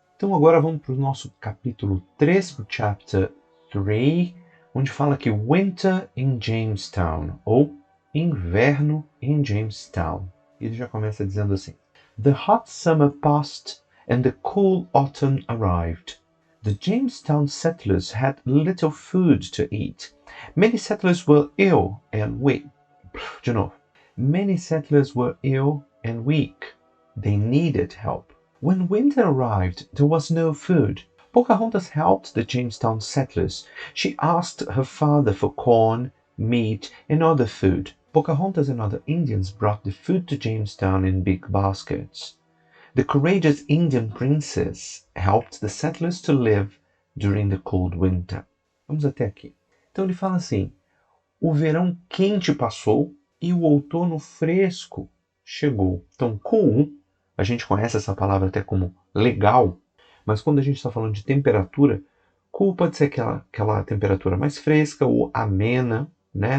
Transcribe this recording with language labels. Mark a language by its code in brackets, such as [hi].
[pt] Então agora vamos para o nosso capítulo 3, para o chapter 3, onde fala que Winter in Jamestown, ou Inverno em Jamestown. Ele já começa dizendo assim: [en] The hot summer passed and the cool autumn arrived. The Jamestown settlers had little food to eat. Many settlers were ill and weak. [pt] De novo. [en] Many settlers were ill and weak. They needed help. When winter arrived, there was no food. Pocahontas helped the Jamestown settlers. She asked her father for corn, meat, and other food. Pocahontas and other Indians brought the food to Jamestown in big baskets. The courageous Indian princess helped the settlers to live during the cold winter. [pt] Vamos até aqui. Então ele fala assim: o verão quente passou e o outono fresco chegou. Então, cool, a gente conhece essa palavra até como legal, mas quando a gente está falando de temperatura, cool pode ser aquela temperatura mais fresca ou amena, né?